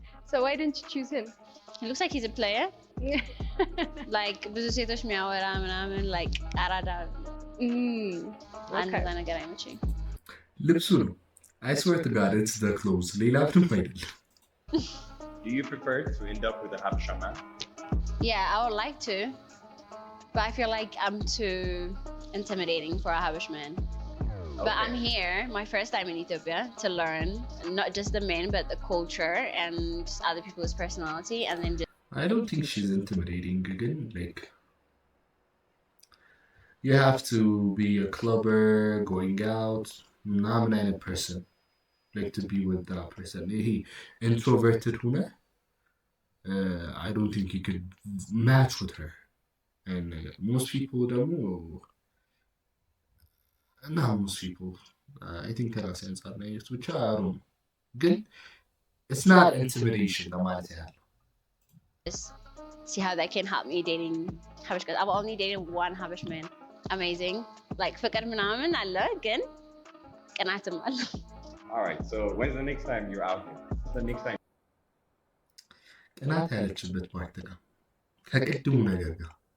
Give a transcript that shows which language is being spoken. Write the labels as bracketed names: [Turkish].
[English] So why didn't you choose him? He looks like he's a player. [Amharic] like ብዙ ሴቶች የሚያወራ ምናምን like አራዳ አንድ ነገር አይመቸኝም። ልብሱ ነው። [English] I swear to God, it's the clothes. [Amharic] ሌላ ምንም አይደለም። [English] Do you prefer to end up with a Habesha man? Yeah, I would like to, but I feel like I'm too intimidating for a Habesh man. But I'm here, my first time in Ethiopia, to learn not just the men, but the culture and other people's personality, and then. I don't think she's intimidating again. Like, you have to be a clubber, going out, not an person. Like to be with that person. He introverted huna. I don't think he could match with her. And most people don't know. Not most people. I think [Amharic] ከራሴ አንጻር ነው ያየሁት ብቻ አሩም ግን [English] it's not intimidation [Amharic] ለማለት ያህል [English] see how that can help me dating Habesh guys. I've only dated one Habesh man. Amazing. [Amharic] Like ፍቅር ምናምን አለ ግን ቅናትም አለ. [English] Alright, so when's the next time you're out here? When's the next time? [Amharic] ቅናት ያለችበት ፓርት ጋር ከቅድሙ ነገር ጋር